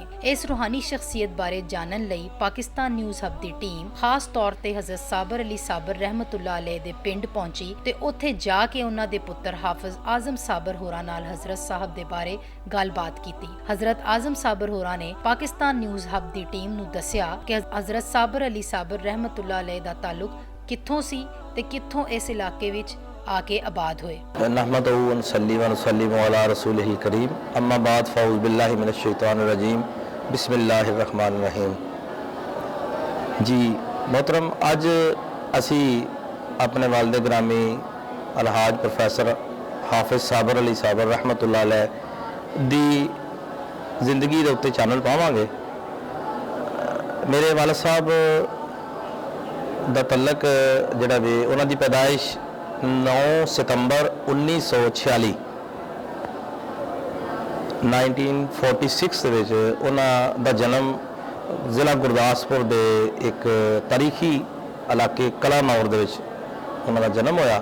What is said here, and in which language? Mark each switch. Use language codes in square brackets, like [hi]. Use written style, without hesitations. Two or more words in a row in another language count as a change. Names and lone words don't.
[pa] ਇਸ ਰੂਹਾਨੀ ਸ਼ਖਸੀਅਤ ਬਾਰੇ ਜਾਣਨ ਲਈ ਪਾਕਿਸਤਾਨ ਨਿਊਜ਼ ਹਬ ਦੀ ਟੀਮ ਖਾਸ ਤੌਰ ਤੇ ਹਜ਼ਰਤ ਸਾਬਰ ਅਲੀ ਸਾਬਰ ਰਹਿਮਤੁल्लाह अलैह ਦੇ ਪਿੰਡ ਪਹੁੰਚੀ ਤੇ ਉੱਥੇ ਜਾ ਕੇ ਉਹਨਾਂ ਦੇ ਪੁੱਤਰ ਹਾਫਿਜ਼ ਆਜ਼ਮ ਸਾਬਰ ਹੋਰਾਂ ਨਾਲ ਹਜ਼ਰਤ ਸਾਹਿਬ ਦੇ ਬਾਰੇ ਗੱਲਬਾਤ ਕੀਤੀ। ਹਜ਼ਰਤ ਆਜ਼ਮ ਸਾਬਰ ਹੋਰਾਂ ਨੇ ਪਾਕਿਸਤਾਨ ਨਿਊਜ਼ ਹਬ ਦੀ ਟੀਮ ਨੂੰ ਦੱਸਿਆ ਕਿ ਹਜ਼ਰਤ ਸਾਬਰ ਅਲੀ ਸਾਬਰ ਰਹਿਮਤੁल्लाह अलैह ਦਾ ਤਾਲੁਕ ਕਿੱਥੋਂ ਸੀ ਤੇ ਕਿੱਥੋਂ ਇਸ ਇਲਾਕੇ ਵਿੱਚ ਆ ਕੇ ਆਬਾਦ ਹੋਏ। [ar] نحمده ونسلم على رسوله الكريم أما بعد فأعوذ بالله من الشيطان الرجيم بسم الله الرحمن الرحيم. [pa] ਜੀ ਮੋਹਤਰਮ, ਅੱਜ ਅਸੀਂ ਆਪਣੇ ਵਾਲਿਦ ਗਰਾਮੀ ਅਲਹਾਜ ਪ੍ਰੋਫੈਸਰ ਹਾਫ਼ਿਜ਼ ਸਾਬਰ ਅਲੀ ਸਾਬਰ ਰਹਿਮਤੁੱਲਾ ਅਲੈਹ ਦੀ ਜ਼ਿੰਦਗੀ ਦੇ ਉੱਤੇ ਚਾਨਣ ਪਾਵਾਂਗੇ। ਮੇਰੇ ਵਾਲਿਦ ਸਾਹਬ ਦਾ ਤਲਕ ਜਿਹੜਾ ਵੇ ਉਹਨਾਂ ਦੀ ਪੈਦਾਇਸ਼ 9 ਸਤੰਬਰ 1946 1946 ਦੇ ਵਿੱਚ ਉਹਨਾਂ ਦਾ ਜਨਮ ਜ਼ਿਲ੍ਹਾ ਗੁਰਦਾਸਪੁਰ ਦੇ ਇੱਕ ਤਾਰੀਖੀ ਇਲਾਕੇ ਕਲਾਨੌਰ ਦੇ ਵਿੱਚ ਉਹਨਾਂ ਦਾ ਜਨਮ ਹੋਇਆ।